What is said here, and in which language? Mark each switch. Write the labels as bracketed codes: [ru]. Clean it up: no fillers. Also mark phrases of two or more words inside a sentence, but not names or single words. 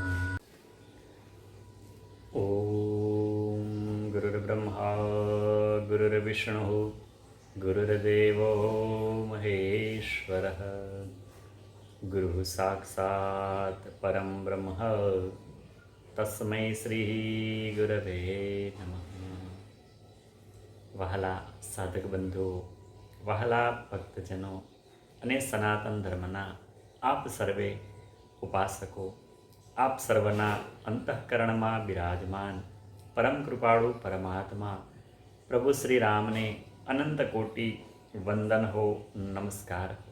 [sa] ओम गुरुर्ब्रह्मा गुरुर्विष्णु गुरुर्देवो महेश्वरः गुरुः साक्षात् परं ब्रह्म तस्मै श्री गुरवे नमः। [gu] વહાલા સાધક બંધુઓ, વહાલા ભક્તજનો અને સનાતન ધર્મના આપ સર્વે ઉપાસકો, આપ સર્વના અંતઃકરણમાં બિરાજમાન પરમ કૃપાળુ પરમાત્મા પ્રભુ શ્રી રામને અનંત કોટી વંદન હો, નમસ્કાર।